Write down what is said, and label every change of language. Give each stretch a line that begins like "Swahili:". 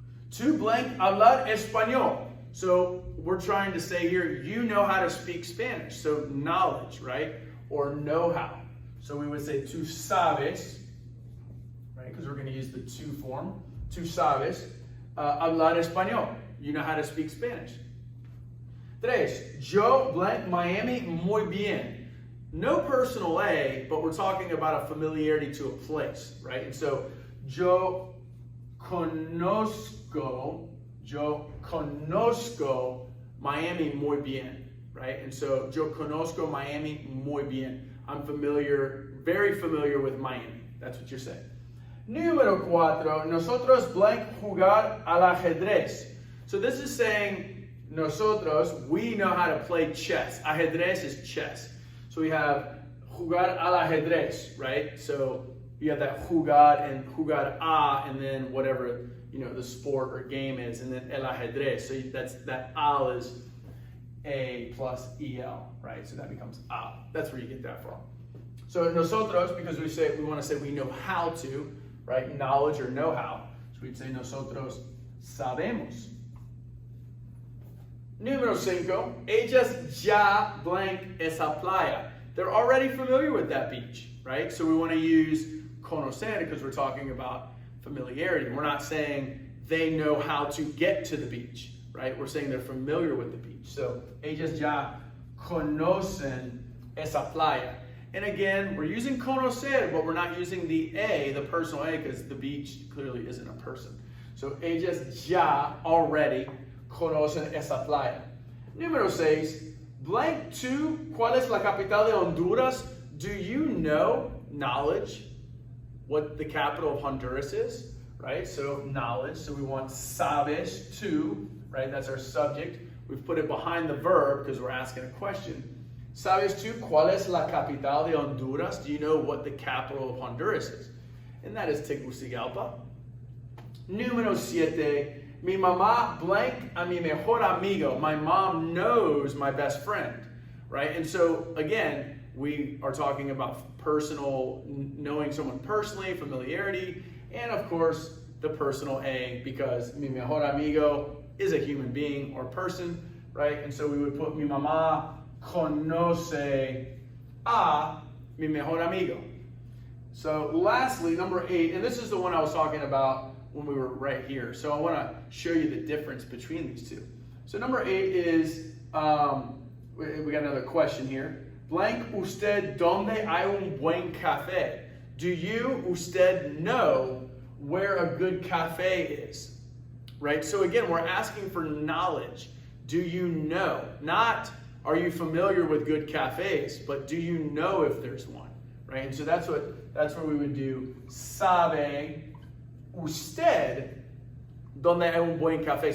Spanish: Tu blank hablar español.
English: So we're trying to say here, you know how to speak Spanish. So knowledge, right? Or know-how. So we would say
Spanish: tu sabes,
English: right? Because we're going to use the tu form.
Spanish: Tu sabes hablar español.
English: You know how to speak Spanish.
Spanish: Tres. Yo blank Miami muy bien.
English: No personal A, but we're talking about a familiarity to a place, right?
Spanish: And so, yo conozco Miami muy bien, right? And so, yo conozco Miami muy bien.
English: I'm very familiar with Miami. That's what you're saying.
Spanish: Número cuatro, nosotros blank jugar al ajedrez.
English: So this is saying, nosotros, we know how to play chess. Ajedrez is chess. So we have
Spanish: jugar al ajedrez,
English: right? So you have that jugar and jugar a, and then whatever, the sport or game is, and then el ajedrez. So that al is a plus el, right? So that becomes a. That's where you get that from. So nosotros, because we want to say we know how to, right? Knowledge or know-how. So we'd say
Spanish: nosotros sabemos. Número 5, ellas ya blank esa playa.
English: They're already familiar with that beach, right? So we want to use conocer because we're talking about familiarity. We're not saying they know how to get to the beach, right? We're saying they're familiar with the beach.
Spanish: So ellas ya conocen esa playa.
English: And again, we're using conocer, but we're not using the A, the personal A, because the beach clearly isn't a person.
Spanish: So ellas ya already conocen esa playa. Número 6, blank 2, ¿cuál es la capital de Honduras?
English: Do you know, knowledge, what the capital of Honduras is, right? So knowledge, so we want sabes, tú, right? That's our subject. We've put it behind the verb because we're asking a question.
Spanish: ¿Sabes tú cuál es la capital de Honduras?
English: Do you know what the capital of Honduras is? And that is Tegucigalpa.
Spanish: Número 7, mi mamá blank a mi mejor amigo.
English: My mom knows my best friend, right? And so, again, we are talking about personal, knowing someone personally, familiarity, and of course, the personal A, because
Spanish: mi mejor amigo
English: is a human being or person, right? And so we would put
Spanish: mi mamá conoce a mi mejor amigo.
English: So lastly, number 8, and this is the one I was talking about when we were right here. So I want to show you the difference between these two. So number 8 is, we got another question here.
Spanish: Blank usted donde hay un buen café?
English: Do you, usted, know where a good cafe is? Right? So again, we're asking for knowledge. Do you know? Not, are you familiar with good cafes, but do you know if there's one? Right? And so that's where we would do
Spanish: sabe usted donde hay un buen café.